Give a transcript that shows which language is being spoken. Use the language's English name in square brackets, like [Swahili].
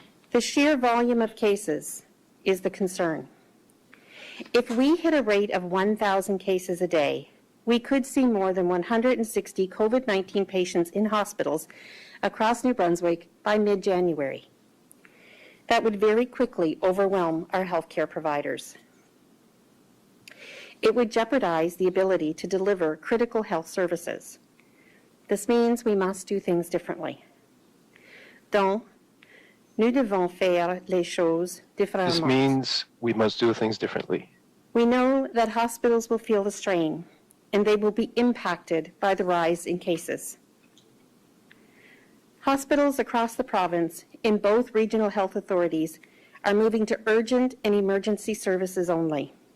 [English] The sheer volume of cases is the concern. If we hit a rate of 1,000 cases a day, we could see more than 160 COVID-19 patients in hospitals across New Brunswick by mid-January. That would very quickly overwhelm our healthcare providers. It would jeopardize the ability to deliver critical health services. This means we must do things differently. [French] Donc, nous devons faire les choses différemment. [English] This means we must do things differently. We know that hospitals will feel the strain, and they will be impacted by the rise in cases. Hospitals across the province in both regional health authorities are moving to urgent and emergency services only.